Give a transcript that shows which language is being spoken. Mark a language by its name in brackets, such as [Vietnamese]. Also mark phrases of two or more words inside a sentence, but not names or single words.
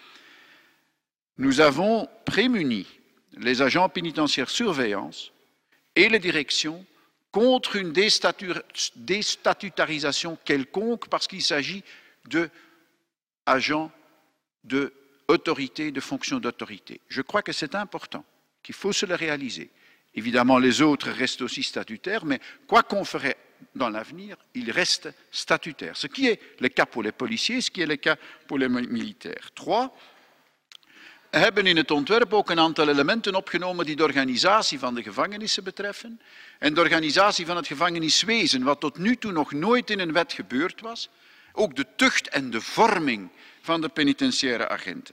[French] Nous avons prémuni les agents pénitentiaires surveillance et les directions contre une déstatutarisation quelconque parce qu'il s'agit d'agents d'autorité, de fonctions d'autorité. Je crois que c'est important, qu'il faut se le réaliser. Évidemment, les autres restent aussi statutaires, mais quoi qu'on ferait dans l'avenir, ils restent statutaires. Ce qui est le cas pour les policiers, ce qui est le cas pour les militaires. 3. [Dutch] We hebben in het ontwerp ook een aantal elementen opgenomen die de organisatie van de gevangenissen betreffen en de organisatie van het gevangeniswezen, wat tot nu toe nog nooit in een wet gebeurd was. Ook de tucht en de vorming van de penitentiaire agenten.